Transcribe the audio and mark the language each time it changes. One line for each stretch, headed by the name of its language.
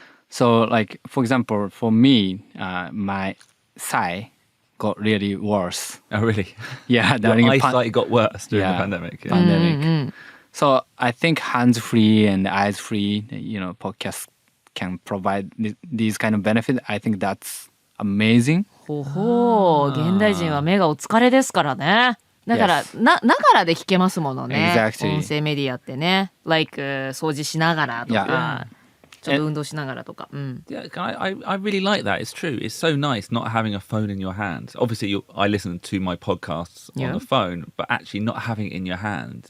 English: So, like, for example, for me, my sight got really worse. Oh, really? Yeah, Your during eyesight got worse during the pandemic. Yeah. pandemic. So I think hands-free and eyes-free, you know, podcasts can provide these kind of benefits. I think that's amazing.
Japanese: ほほう、現代人は目がお疲れですからね。だから、ながらで聞けますものね。
English: Exactly.
Japanese: 音声メディアってね。 like 掃除しながらとか、ちょっと運動しながらとか。
English: Yeah, I really like that. It's true. It's so nice not having a phone in your hand. Obviously, I listen to my podcasts on the phone, but actually not having it in your hand